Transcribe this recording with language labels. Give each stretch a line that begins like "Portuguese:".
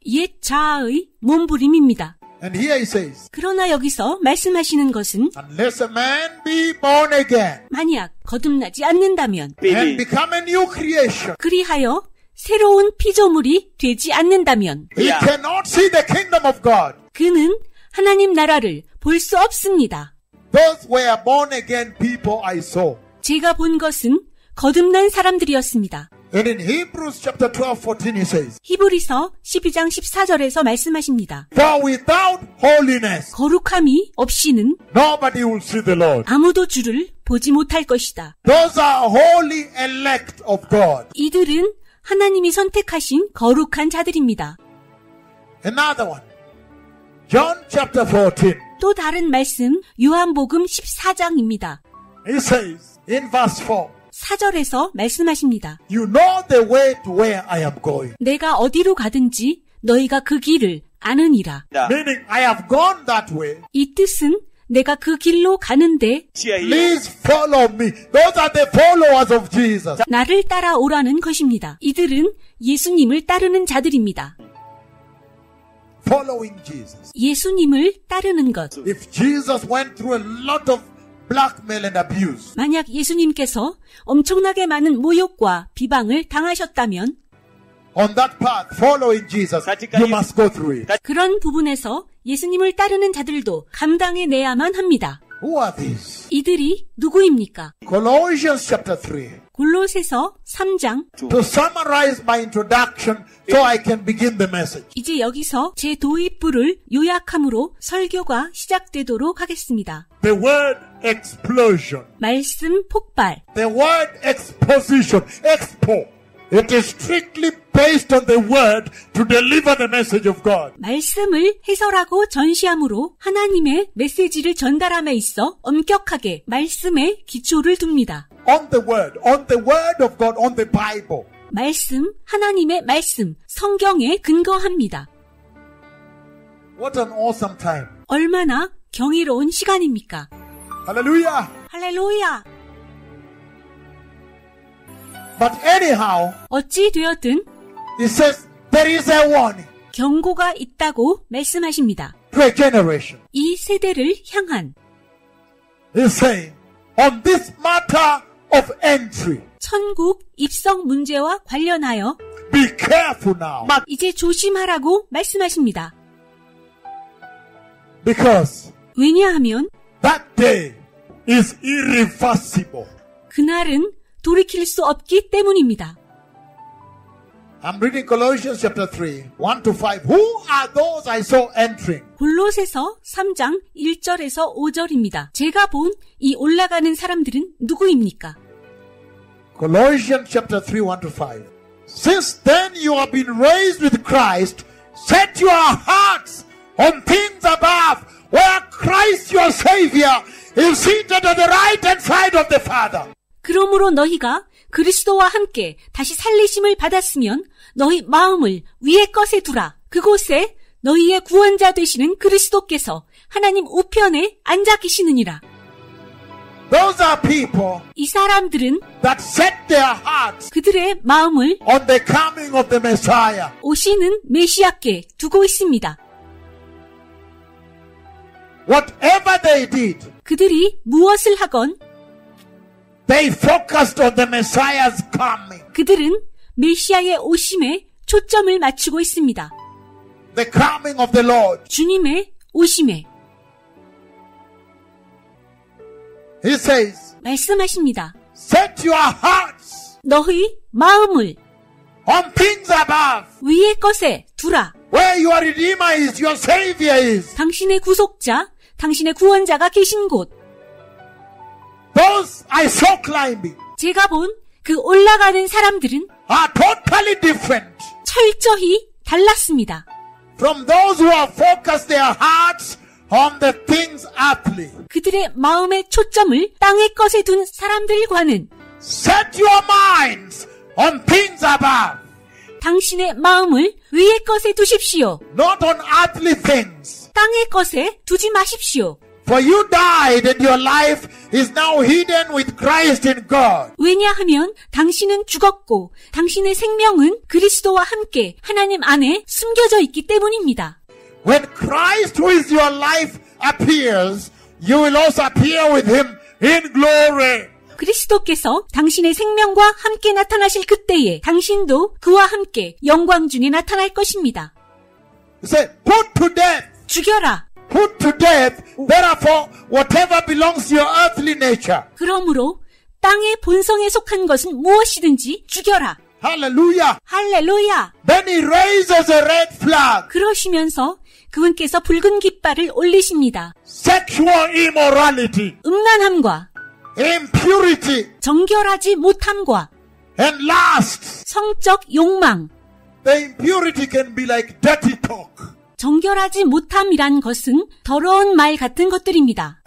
Korean: 옛 자아의 몸부림입니다.
English: And here he says,
Korean: 그러나 여기서 말씀하시는 것은
English: unless a man be born again
Korean: 만약 거듭나지 않는다면
English: and become a new creation,
Korean: 그리하여 새로운 피조물이 되지 않는다면
English: he cannot see the kingdom of God.
Korean: 그는 하나님 나라를 볼 수 없습니다.
English: Those were born again people I saw.
Korean: 제가 본 것은 거듭난 사람들이었습니다.
English: And in Hebrews chapter 12, 14 he says,
Korean: 히브리서 12장 14절에서 말씀하십니다.
English: for without holiness,
Korean: 거룩함이 없이는
English: nobody will see the Lord.
Korean: 아무도 주를 보지 못할 것이다.
English: Those are holy elect of God.
Korean: 이들은 하나님이 선택하신 거룩한 자들입니다.
English: Another one. John chapter 14.
Korean: 또 다른 말씀 요한복음 14장입니다.
English: He says in verse 4,
Korean: 4절에서 말씀하십니다.
English: you know the way to where I am going.
Korean: 내가 어디로 가든지 너희가 그 길을 아느니라.
English: Meaning I have gone that way.
Korean: 이 뜻은 내가 그 길로 가는데
English: Please follow me. Those are the followers of Jesus.
Korean: 나를 따라오라는 것입니다. 이들은 예수님을 따르는 자들입니다.
English: Following Jesus.
Korean: 예수님을 따르는 것.
English: If Jesus went through a lot of blackmail and abuse,
Korean: 만약 예수님께서 엄청나게 많은 모욕과 비방을 당하셨다면
English: on that path, following Jesus, you must go through it.
Korean: 그런 부분에서 예수님을 따르는 자들도 감당해내야만 합니다.
English: Who are these?
Korean: 이들이 누구입니까?
English: Colossians chapter 3.
Korean: 골로새서 3장.
English: To summarize my introduction so I can begin the message.
Korean: 이제 여기서 제 도입부를 요약함으로 설교가 시작되도록 하겠습니다.
English: The word explosion.
Korean: 말씀 폭발.
English: The word exposition. Expo. It is strictly based on the word to deliver the message of God.
Korean: 말씀을 해설하고 전시함으로 하나님의 메시지를 전달함에 있어 엄격하게 말씀에 기초를 둡니다.
English: On the word of God, on the Bible.
Korean: 말씀, 하나님의 말씀, 성경에 근거합니다.
English: What an awesome time.
Korean: 얼마나 경이로운 시간입니까?
English: Hallelujah.
Korean: 할렐루야!
English: But anyhow,
Korean: 어찌 되었든
English: it says there is a warning
Korean: 경고가 있다고 말씀하십니다.
English: to a generation.
Korean: 이 세대를 향한
English: He's saying, on this matter of entry,
Korean: 천국 입성 문제와 관련하여
English: be careful now.
Korean: 이제 조심하라고 말씀하십니다.
English: Because
Korean: 왜냐하면
English: that day is irreversible.
Korean: 그날은 돌이킬 수 없기 때문입니다.
English: I'm reading Colossians chapter 3, 1 to 5. Who are those I saw entering?
Korean: 골로새서 3장 1절에서 5절입니다. 제가 본 이 올라가는 사람들은 누구입니까?
English: Colossians chapter 3, 1 to 5. Since then you have been raised with Christ, set your hearts on things above, where Christ your Savior is seated on the right hand side of the Father.
Korean: 그러므로 너희가 그리스도와 함께 다시 살리심을 받았으면 너희 마음을 위의 것에 두라. 그곳에 너희의 구원자 되시는 그리스도께서 하나님 우편에 앉아 계시느니라.
English: Those are people
Korean: 이 사람들은
English: that set their hearts
Korean: 그들의 마음을
English: on the coming of the Messiah.
Korean: 오시는 메시아께 두고 있습니다.
English: Whatever they did,
Korean: 그들이 무엇을 하건
English: they focused on the Messiah's coming.
Korean: 그들은 메시아의 오심에 초점을 맞추고 있습니다.
English: The coming of the Lord.
Korean: 주님의 오심에.
English: He says,
Korean: 말씀하십니다.
English: set your hearts
Korean: 너희 마음을
English: on things above,
Korean: 위의 것에 두라.
English: where your Redeemer is, your Savior is.
Korean: 당신의 구속자, 당신의 구원자가 계신 곳.
English: Those I saw climbing
Korean: 제가 본 그 올라가는 사람들은
English: are totally different
Korean: 철저히 달랐습니다.
English: from those who have focused their hearts on the things earthly.
Korean: 그들의 마음의 초점을 땅의 것에 둔 사람들과는
English: Set your minds on things above,
Korean: 당신의 마음을 위의 것에 두십시오.
English: not on earthly things.
Korean: 땅의 것에 두지 마십시오.
English: For you died and your life is now hidden with Christ in God.
Korean: 왜냐하면 당신은 죽었고 당신의 생명은 그리스도와 함께 하나님 안에 숨겨져 있기 때문입니다.
English: When Christ, who is your life, appears, you will also appear with him in glory.
Korean: 그리스도께서 당신의 생명과 함께 나타나실 그때에 당신도 그와 함께 영광 중에 나타날 것입니다.
English: He said, put to death.
Korean: 죽여라.
English: Put to death, therefore, whatever belongs to your earthly nature.
Korean: 그러므로 땅의 본성에 속한 것은 무엇이든지 죽여라.
English: Hallelujah.
Korean: 할렐루야.
English: Then he raises a red flag.
Korean: 그러시면서 그분께서 붉은 깃발을 올리십니다.
English: Sexual immorality,
Korean: 음란함과
English: impurity,
Korean: 정결하지 못함과
English: and lust.
Korean: 성적 욕망.
English: The impurity can be like dirty talk.
Korean: 정결하지 못함이란 것은 더러운 말 같은 것들입니다.